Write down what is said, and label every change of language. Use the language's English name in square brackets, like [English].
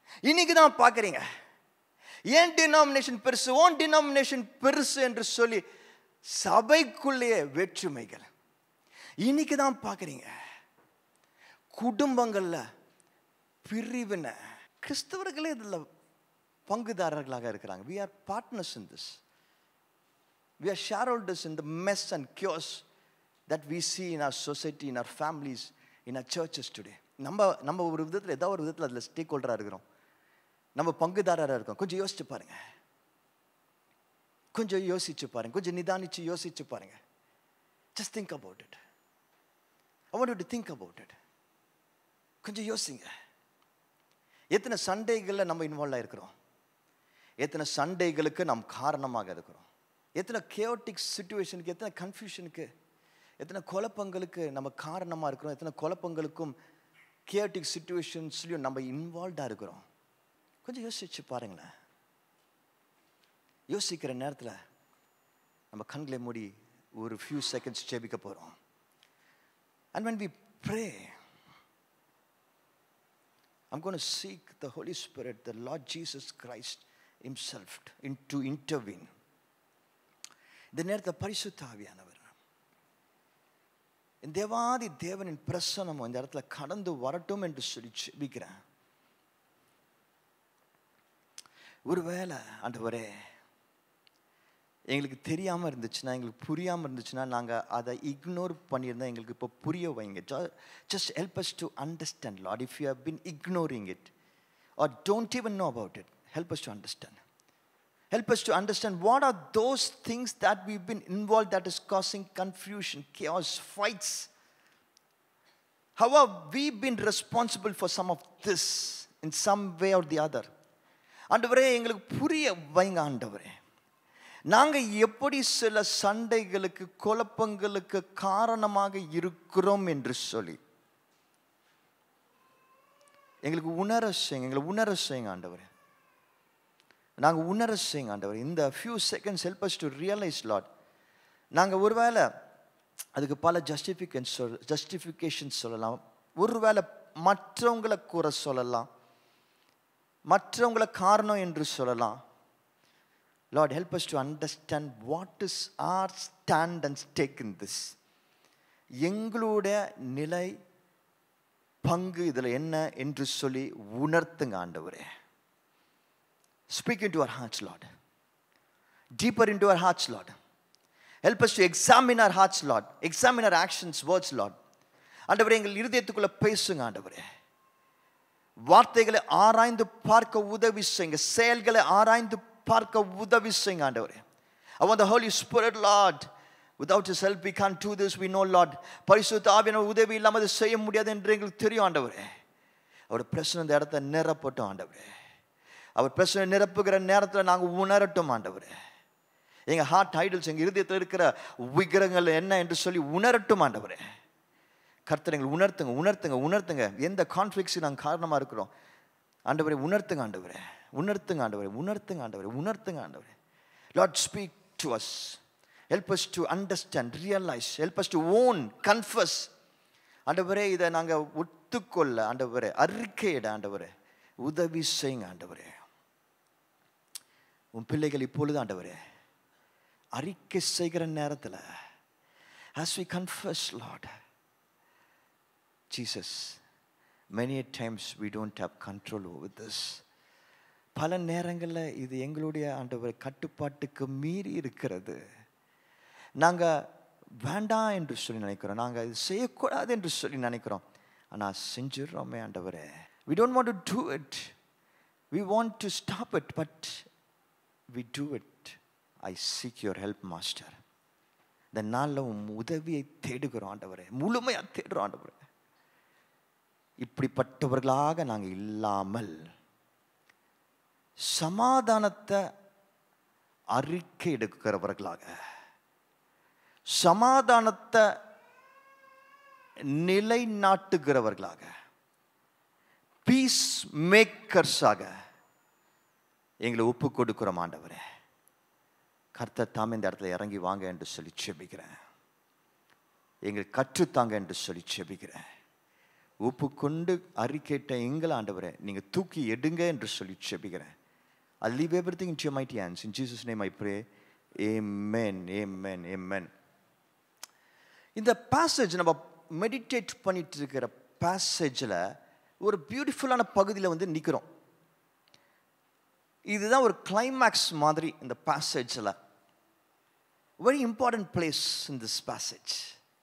[Tamil] இன்னைக்கு தான் பார்க்குறீங்க ஏன் டினாமினேஷன் பெருசு, ஓன் டினாமினேஷன் பெருசு என்று சொல்லி சபைக்குள்ளேயே வேற்றுமைகள். இன்னைக்கு தான் பார்க்குறீங்க குடும்பங்கள்ல பிரிவினை. கிறிஸ்தவர்களே இதில் பங்குதாரர்களாக இருக்கிறாங்க. [English] we are partners in this. we are shareholders in the mess and chaos that we see in our society, in our families, in our churches today. [Tamil] நம்ம ஒரு விதத்தில் ஏதாவது ஒரு விதத்தில் அதில் ஸ்டேக் ஹோல்டராக இருக்கிறோம், நம்ம பங்குதாரராக இருக்கோம். கொஞ்சம் யோசிச்சு பாருங்க, கொஞ்சம் யோசிச்சு பாருங்க, கொஞ்சம் நிதானிச்சு யோசிச்சு பாருங்க. [English] just think about it. I want you to think about it. [Tamil] கொஞ்சம் யோசிங்க. எத்தனை சண்டைகளில் நம்ம இன்வால்வ் ஆகிருக்கிறோம், எத்தனை சண்டைகளுக்கு நாம் காரணமாக இருக்கிறோம், எத்தனை கேயோட்டிக் சிச்சுவேஷனுக்கு, எத்தனை கன்ஃபியூஷனுக்கு, எத்தனை குழப்பங்களுக்கு நம்ம காரணமாக இருக்கிறோம், எத்தனை குழப்பங்களுக்கும் கேயோட்டிக் சிச்சுவேஷன்ஸ்லையும் நம்ம இன்வால்வ்டாக இருக்கிறோம். கொஞ்சம் யோசிச்சு பாருங்களேன். யோசிக்கிற நேரத்தில் நம்ம கண்களை மூடி ஒரு [English] few seconds [Tamil] ஜெபிக்க போகிறோம். [English] And when we pray, I'm going to seek the Holy Spirit, the Lord Jesus Christ himself to intervene. [Tamil] இந்த நேரத்தில் பரிசுத்த ஆவியானவர், இந்த தேவாதி தேவனின் பிரசன்னம் இந்த இடத்துல கடந்து வரட்டும் என்று சொல்லி ஜெபிக்கிறேன். ஒருவேளை ஆண்டவரே எங்களுக்கு தெரியாமல் இருந்துச்சுன்னா, எங்களுக்கு புரியாமல் இருந்துச்சுன்னா, நாங்கள் அதை இக்னோர் பண்ணியிருந்தா எங்களுக்கு இப்போ புரிய வைங்க. [English] Just help us to understand, Lord. If you have been ignoring it or don't even know about it, help us to understand. Help us to understand what are those things that we've been involved that is causing confusion, chaos, fights. How have we been responsible for some of this in some way or the other? [Tamil] ஆண்டவரே எங்களுக்கு புரிய வைங்க ஆண்டவரே. நாங்கள் எப்படி சில சண்டைகளுக்கு, குழப்பங்களுக்கு காரணமாக இருக்கிறோம் என்று சொல்லி எங்களுக்கு உணர செய்யுங்க. எங்களை உணர செய்யுங்க ஆண்டவரே. நாங்கள் உணர செய்யுங்க ஆண்டவரே. [English] இந்த few seconds help us to realise lord. [Tamil] நாங்கள் ஒருவேளை அதுக்கு பல ஜஸ்டிஃபிகேஷன் சொல்லலாம், ஒருவேளை மற்றவங்களை கூற சொல்லலாம், மற்றவங்களை காரணம் என்று சொல்லலாம். [English] Lord, help us to understand what is our stand and stake in this. [Tamil] எங்களுடைய நிலை, பங்கு இதில் என்ன என்று சொல்லி உணர்த்துங்க ஆண்டவரே. [English] Speak into our hearts, Lord. Deeper into our hearts, Lord. Help us to examine our hearts, Lord. Examine our actions, words, Lord. [Tamil] ஆண்டவரே எங்கள் இருதயத்துக்குள்ள பேசுங்க ஆண்டவரே. வார்த்தைகளை ஆராய்ந்து பார்க்க உதவி செய்யுங்க, செயல்களை ஆராய்ந்து பார்க்க உதவி செய்யுங்க ஆண்டவரே. [English] I want the Holy Spirit, Lord. Without his help we can't do this, we know, Lord. [Tamil] பரிசுத்த ஆவியானவர் உதவி இல்லாமல் அதை செய்ய முடியாது என்று எங்களுக்கு தெரியும் ஆண்டவரே. அவர் பிரச்சனை இந்த இடத்த நிரப்பட்டும் ஆண்டவரே. அவர் பிரச்சனை நிரப்புகிற நேரத்தில் நாங்கள் உணரட்டும் ஆண்டவரே. எங்கள் ஹார்ட் ஐடல்ஸ், எங்கள் இருதயத்தில் இருக்கிற விக்கிரகங்கள் என்ன என்று சொல்லி உணரட்டும் ஆண்டவரே. கர்த்தர் எங்களை உணர்த்துங்க, உணர்த்துங்க, உணர்த்துங்க. எந்த கான்ஃப்ளிக்ஸுக்கு நாங்கள் காரணமாக இருக்கிறோம் ஆண்டவரே, உணர்த்துங்க ஆண்டவரே, உணர்த்துங்க ஆண்டவரே, உணர்த்துங்க ஆண்டவரே, உணர்த்துங்க ஆண்டவரே. [English] Lord, speak to us. Help us to understand, realize. Help us to own, confess [Tamil] ஆண்டவரே இதை நாங்கள் ஒத்துக்கொள்ள ஆண்டவரே, அறிக்கையிட ஆண்டவரே உதவி செய்யுங்க ஆண்டவரே. உன் பிள்ளைகள் இப்பொழுது ஆண்டவரே அறிக்கை செய்கிற நேரத்தில் [English] as we confess Lord Jesus, many times we don't have control over this. [Tamil] பல நேரங்களில் இது எங்களுடைய ஆண்டவர் கட்டுப்பாட்டுக்கு மீறி இருக்கிறது. நாங்கள் வேண்டாம் என்று சொல்லி நினைக்கிறோம், நாங்கள் இது செய்யக்கூடாது என்று சொல்லி நினைக்கிறோம், ஆனால் செஞ்சிடறோமே ஆண்டவரே. [English] we don't want to do it, we want to stop it, but we do it. I seek your help master. [Tamil] இந்த நாளில் உன் உதவியை தேடுகிறோம் ஆண்டவரே, முழுமையாக தேடுறோம் ஆண்டவரே. இப்படிப்பட்டவர்களாக நாங்கள் இல்லாமல் சமாதானத்தை அறிக்கை எடுக்கிறவர்களாக, சமாதானத்தை நிலைநாட்டுகிறவர்களாக, பீஸ் மேக்கர்ஸாக எங்களை ஒப்பு கொடுக்கிறோம் ஆண்டவரே. கர்த்தர் தாமே இந்த இடத்துல இறங்கி வாங்க என்று சொல்லி செபிக்கிறேன். எங்களுக்கு கற்றுத்தாங்க என்று சொல்லி செபிக்கிறேன். ஒப்பு கொண்டு அறிக்கையிட்ட எங்களை ஆண்டவரே நீங்கள் தூக்கி எடுங்க என்று சொல்லி செபிக்கிறேன். [English] I leave everything into your mighty hands. In Jesus' name I pray. Amen, amen, amen. [Tamil] இந்த பேசேஜ் நம்ம மெடிடேட் பண்ணிட்டு இருக்கிற பேசேஜில் ஒரு பியூட்டிஃபுல்லான பகுதியில் வந்து நிற்கிறோம். இதுதான் ஒரு கிளைமேக்ஸ் மாதிரி இந்த பேசேஜில். [English] Very important place in this passage.